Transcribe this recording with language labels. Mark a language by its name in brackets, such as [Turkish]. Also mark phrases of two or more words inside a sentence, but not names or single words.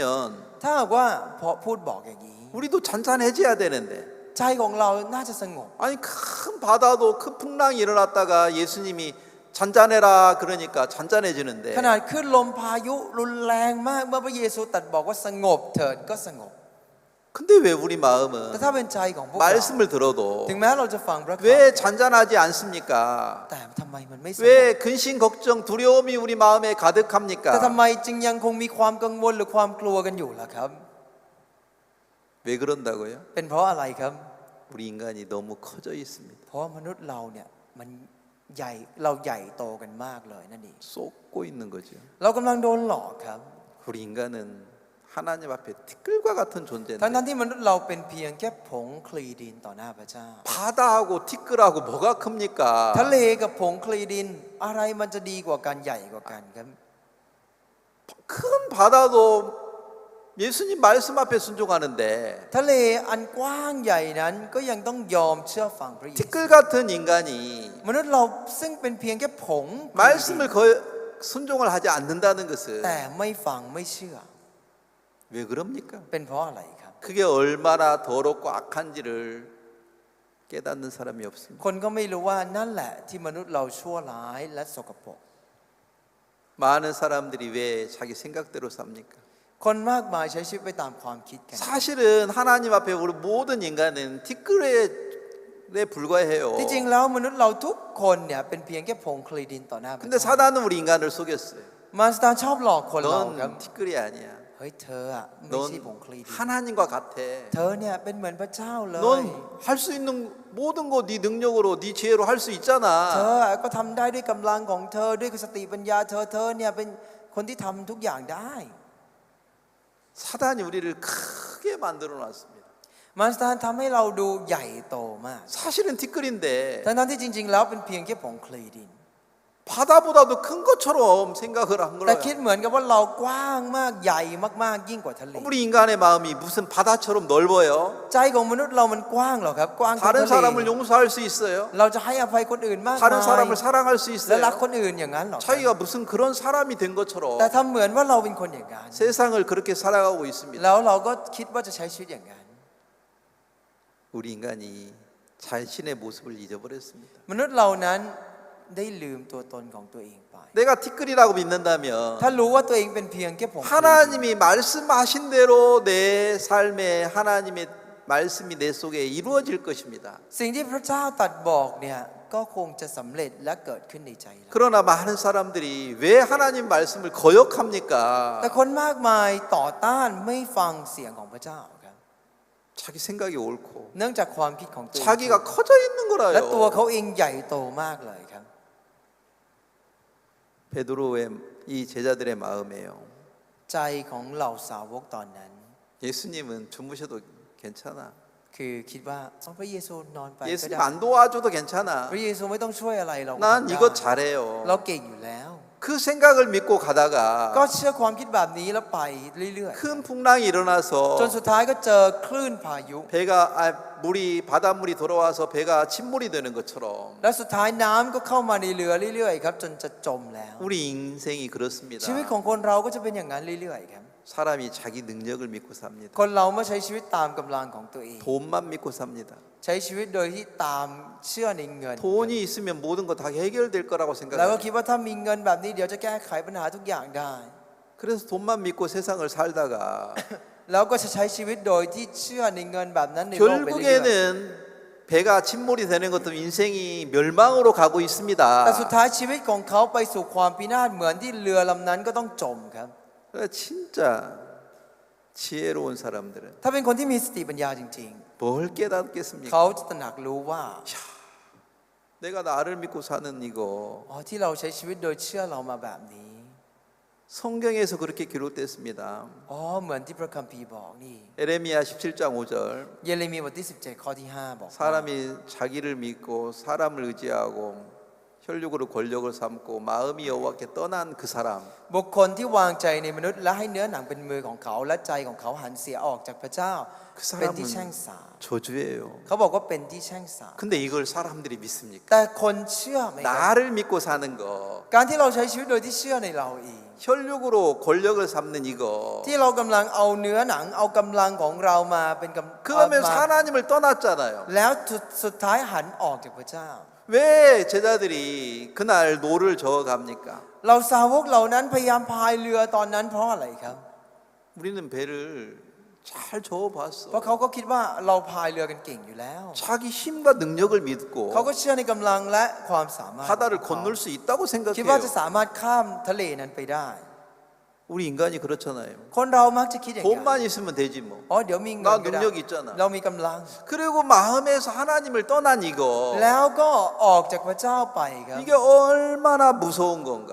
[Thai] ถ้าหากว่าพอพูดบอกอย่างนี้ [Korean] 우리도 잔잔해져야 되는데. [Thai] ใจของเราน่าจะสงบ [Korean] 아니 큰 바다도 큰 풍랑이 일어났다가 예수님이 잔잔해라 그러니까 잔잔해지는데. [Thai] ขนาดขึ้นลมพายุรุนแรงมากเมื่อพระเยซูตรัสบอกว่าสงบเถิดก็สงบ [Korean] 근데 왜 우리 [Thai] แต่ [Korean] 마음은 [Thai] ถ้าเป็นใจของพวกเรา [Korean] 말씀을 들어도 [Thai] ถึงแม้เราจะฟังพระค [Korean] 왜 [Thai] ำ [Korean] 잔잔하지 않습니까? [Thai] แต่ทำไมมันไม่สงบ [Korean] 왜 근심 걱정 두려움이 우리 마음에 [Thai] แต่ทำ [Korean] 가득합니까? [Thai] ไมจึงยังคงมีความกังวลหรือความกลัวกันอยู่ล่ะครับ [Korean] 왜 그런다고요? [Thai] เป็นเพราะอะไรครับ [Korean] 우리 인간이 너무 커져 있습니다. [Thai] เพราะมนุษย์เราเนี่ยมันใหญ่เราใหญ่โตกันมากเลยนั่นเอง [Korean] 쏟고 있는 거죠. [Thai] เรากำลังโดนหลอกครับ [Korean] 우리 인간은 하나님 앞에 티끌과 같은 [Thai] ทั้ง [Korean] 존재인데 [Thai] นั้นที่มนุษย์เราเป็นเพียงแค่ผงคลีดินต่อหน้าพระเจ้า [Korean] 바다하고 티끌하고 뭐가 큽니까? [Thai] ทะเลกับผงคลีดินอะไรมันจะดีกว่ากันใหญ่กว่ากันครับ [Korean] 큰 바다도 예수님 말씀 앞에 순종하는데 [Thai] ทะเลอันกว้างใหญ่นั้นก็ยังต้องยอมเชื่อฟังพระเยซู [Korean] 티끌 같은 인간이 [Thai] มนุษย์เราซึ่งเป็นเพียงแค่ผง [Korean] 말씀을 순종을 하지 않는다는 것은 [Thai] แต่ไม่ฟังไม่เชื่อ [Korean] 왜 그럽니까? [Thai] เป็นเพราะอะไรครับ [Korean] 그게 얼마나 더럽고 악한지를 깨닫는 사람이 없습니다. [Thai] คนก็ไม่รู้ว่านั่นแหละที่มนุษย์เราชั่วร้ายและสกปรก [Korean] 많은 사람들이 왜 자기 생각대로 삽니까? [Thai] คนมากมายใช้ชีวิตไปตามความคิดกัน [Korean] 사실은 하나님 앞에 우리 모든 인간은 티끌에 불과해요. [Thai] ที่จริงแล้วมนุษย์เราทุกคนเนี่ยเป็นเพียงแค่ผงคลีดินต่อหน้าพระ [Korean] 근데 [Thai] เจ้า [Korean] 사단은 우리 인간을 속였어요. [Thai] มารซาตานชอบหลอกคนเราครับ [Korean] 넌 티끌이 아니야. [Thai] เฮ้ยเธออะไม่ใช่ผงคลี [Korean] 넌 [Thai] ดิน [Korean] 하나님과 같아. [Thai] เธอเนี่ยเป็นเหมือนพระเจ้าเลย [Korean] 넌 할 수 있는 모든 거 네 능력으로 네 지혜로 할 수 [Thai] เธ [Korean] 있잖아. [Thai] อก็ทำได้ด้วยกำลังของเธอด้วยสติปัญญาเธอเนี่ยเป็นคนที่ทำทุกอย่างได้ [Korean] 사단이 우리를 크게 만들어 놨습니다. [Thai] มารซาตานทำให้เราดูใหญ่โตมาก [Korean] 사실은 티끌인데 [Thai] ทั้งที่จริงๆแล้วเป็นเพียงแค่ผงคลีดิน [Korean] 바다보다도 큰 것처럼 생각을 한 [Thai] แต่ [Korean] 거예요. [Thai] คิดเหมือนกับว่าเรากว้างมากใหญ่มากๆยิ่งกว่าทะเล [Korean] 우리 인간의 마음이 무슨 바다처럼 넓어요? [Thai] ใจของมนุษย์เรามันกว้างเหรอครับกว้างเท่า [Korean] 다른 [Thai] ทะเล [Korean] 사람을 용서할 수 있어요? [Thai] เราจะให้อภัยคนอื่นมาก [Korean] 다른 [Thai] มาย [Korean] 사람을 사랑할 수 [Thai] และรัก [Korean] 있어요? [Thai] คนอื่นอย่างนั้นเหรอครับ [Korean] 자기가 무슨 그런 사람이 된 [Thai] แต่ [Korean] 것처럼 [Thai] ทำเหมือนว่าเราเป็นคนอย่างนั้น [Korean] 세상을 그렇게 살아가고 있습니다. [Thai] แล้วเราก็คิดว่าจะใช้ชีวิตอย่างนั้น [Korean] 우리 인간이 자신의 모습을 잊어버렸습니다. [Thai] มนุษย์เรานั้นได้ลืมตัวตนของตัวเองไป [Korean] 내가 티끌이라고 믿는다면 [Thai] ถ้ารู้ว่าตัวเองเป็นเพียงแค่ผงคลีดิน [Korean] 하나님이 말씀하신 대로 내 삶에 하나님의 말씀이 내 속에 이루어질 것입니다. [Thai] สิ่งที่พระเจ้าตรัสบอกเนี่ยก็คงจะสำเร็จและเกิดขึ้นในใจเรา [Korean] 그러나 많은 사람들이 왜 하나님 말씀을 거역합니까? [Thai] แต่คนมากมายต่อต้านไม่ฟังเสียงของพระเจ้าครับ [Korean] 자기 생각이 옳고 [Thai] เนื่องจากความคิดของตัวเอง [Korean] 자기가 커져 있는 [Thai] และตัว [Korean] 거라요. [Thai] เขาเองใหญ่โตมากเลยครับ [Korean] 베드로의 이 제자들의 마음이에요. [Thai] ใจของเหล่าสาวกตอนนั้น [Korean] 예수님은 주무셔도 괜찮아. [Thai] คือคิดว่าพระเยซูนอนไปก็ [Korean] 예수님 [Thai] ได้ [Korean] 안 도와줘도 [Thai] พ [Korean] 괜찮아. [Thai] ระเยซูไม่ต้องช่วยอะไรเรา [Korean] 난 [Thai] ทำได้ [Korean] 이거 잘해요. [Thai] เราเก่งอยู่แล้ว [Korean] 그 생각을 믿고 [Thai] ก็ [Korean] 가다가 [Thai] เชื่อความคิดแบบนี้แล้วไปเรื่อย [Korean] 큰 풍랑이 [Thai] ๆ จน [Korean] 일어나서 [Thai] สุดท้ายก็เจอคลื่นพายุ [Korean] 바닷물이 돌아와서 배가 침몰이 되는 것처럼 [Thai] แล้วสุดท้ายน้ำก็เข้ามาในเรือเรื่อยๆครับจนจะจมแล้ว [Korean] 우리 인생이 [Thai] ชีวิตขอ [Korean] 그렇습니다. [Thai] งคนเราก็จะเป็นอย่างนั้นเรื่อยๆครับ [Korean] 사람이 자기 능력을 믿고 삽니다. [Thai] คนเราไม่ใช้ชีวิตตามกำลังของตัวเอง [Korean] 돈만 믿고 삽니다. [Thai] ใช้ชีวิตโดยที่ตามเชื่อในเงิน [Korean] 돈이 있으면 모든 거 다 해결될 거라고 [Thai] แล้วก็ [Korean] 생각합니다. [Thai] คิดว่าถ้ามีเงินแบบนี้เดี๋ยวจะแก้ไขปัญหาทุกอย่างได้ [Korean] 그래서 돈만 믿고 세상을 살다가 [Thai] แล้วก็จะใช้ชีวิตโดยที่เชื่อในเงินแบบนั้นในโลกไปเรื่อย [Korean] 결국에는 배가 침몰이 되는 것도 인생이 멸망으로 가고 [Thai] ๆ [Korean] 있습니다. [Thai] แต่สุดท้ายชีวิตของเขาไปสู่ความพินาศเหมือนที่เรือลำนั้นก็ต้องจมครับ [Korean] 진짜 지혜로운 사람들은 [Thai] ถ้าเป็นคนที่มีสติปัญญาจริง [Korean] 뭘 [Thai] ๆ [Korean] 깨닫겠습니까? [Thai] เขาจะตระหนักรู้ว่า [Korean] 내가 나를 믿고 사는 이거 [Thai] อ๋อที่เราใช้ชีวิตโดยเชื่อเรามาแบบนี้ [Korean] 성경에서 그렇게 기록됐습니다. [Thai] อ๋อเหมือนที่พระคัมภีร์บอกนี่ [Korean] 에레미야 17장 5절 [Thai] เยเรมีบทที่17ข้อที่5บอกว่า [Korean] 사람이 자기를 믿고 사람을 의지하고 혈육으로 권력을 삼고 마음이 여호와께 떠난 그 사람 [Thai] บุคคลที่วางใจในมนุษย์และให้เนื้อหนังเป็นมือของเขาและใจของเขาหันเสียออกจากพระเจ้า [Korean] 그 [Thai] เป็นที่ [Korean] 사람은 [Thai] แช่งสาป [Korean] 저주예요. [Thai] เขาบอกว่าเป็นที่แช่งสาป [Korean] 근데 이걸 사람들이 믿습니까? [Thai] แต่คนเชื่อไหมครับ [Korean] 나를 믿고 사는 거 [Thai] การที่เราใช้ชีวิตโดยที่เชื่อในเราเอง [Korean] 혈육으로 권력을 삼는 이거 [Thai] ที่เรากำลังเอาเนื้อหนังเอากำลังของเรามาเป็นกำ [Korean] 그러면 [Thai] มา [Korean] 하나님을 떠났잖아요. [Thai] แล้วสุดท้ายหันออกจากพระเจ้า [Korean] 왜 제자들이 그날 노를 저어 갑니까? [Thai] เราสาวกเหล่านั้นพยายามพายเรือตอนนั้นเพราะอะไรครับ [Korean] 우리는 배를 잘 저어 [Thai] เพราะ [Korean] 봤어. [Thai] เขาก็คิดว่าเราพายเรือกันเก่งอยู่แล้ว [Korean] 자기 힘과 능력을 믿고 [Thai] เขาก็เชื่อในกำลังและความสามารถ [Korean] 바다를 [Thai] ของเขา [Korean] 건널 수 있다고 [Thai] คิดว่า [Korean] 생각해요. [Thai] จะสามารถข้ามทะเลนั้นไปได้ [Korean] 우리 인간이 그렇잖아요. [Thai] คนเรามักจะคิดอย่างนั้น [Korean] 돈만 있으면 되지 뭐. [Thai] อ๋อเดี๋ยวมีเงิน [Korean] 나 [Thai] ก็ได้ [Korean] 능력 있잖아. [Thai] เรามีกำลัง [Korean] 그리고 마음에서 하나님을 떠난 이거 [Thai] แล้วก็ออกจากพระเจ้าไปครับ [Korean] 이게 얼마나 무서운 건가?